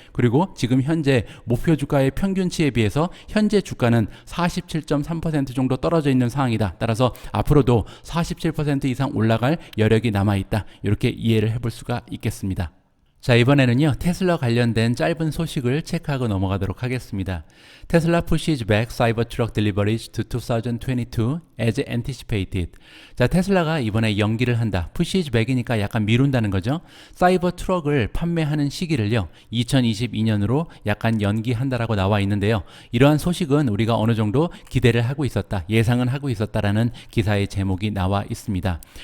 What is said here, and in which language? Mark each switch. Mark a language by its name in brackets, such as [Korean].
[Korean] 그리고 지금 현재 목표 주가의 평균치에 비해서 현재 주가는 47.3% 정도 떨어져 있는 상황이다. 따라서 앞으로도 47% 이상 올라갈 여력이 남아있다. 이렇게 이해를 해볼 수가 있겠습니다. 자, 이번에는요, 테슬라 관련된 짧은 소식을 체크하고 넘어가도록 하겠습니다. [English] 테슬라 pushes back Cybertruck deliveries to 2022 as anticipated. [Korean] 자, 테슬라가 이번에 연기를 한다. [English] pushes back [Korean] 이니까 약간 미룬다는 거죠. 사이버트럭을 판매하는 시기를요, 2022년으로 약간 연기한다라고 나와 있는데요. 이러한 소식은 우리가 어느 정도 기대를 하고 있었다, 예상은 하고 있었다라는 기사의 제목이 나와 있습니다.